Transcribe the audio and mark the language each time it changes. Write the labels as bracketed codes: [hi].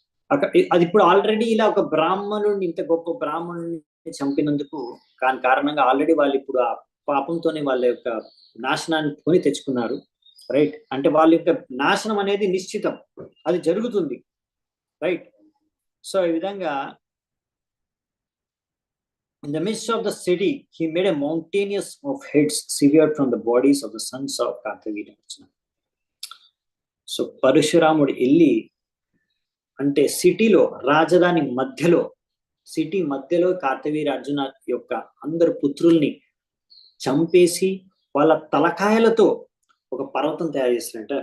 [te] అక్కడ అది ఇప్పుడు ఆల్రెడీ ఇలా ఒక బ్రాహ్మణుడిని, ఇంత గొప్ప బ్రాహ్మణుడిని చంపినందుకు కారణంగా ఆల్రెడీ వాళ్ళు ఇప్పుడు ఆ పాపంతోనే వాళ్ళ యొక్క నాశనాన్ని కొని తెచ్చుకున్నారు, రైట్. అంటే వాళ్ళ యొక్క నాశనం అనేది నిశ్చితం, అది జరుగుతుంది, రైట్. సో ఈ విధంగా [en] in the midst of the city, he made a mountainous of heads severed from the bodies of the sons of Kartavirya. [te] So పరశురాముడు వెళ్ళి, అంటే సిటీలో, రాజధాని మధ్యలో, సిటీ మధ్యలో కార్తవీర్య అర్జున యొక్క అందరు పుత్రుల్ని చంపేసి వాళ్ళ తలకాయలతో ఒక పర్వతం తయారు చేస్తారంట.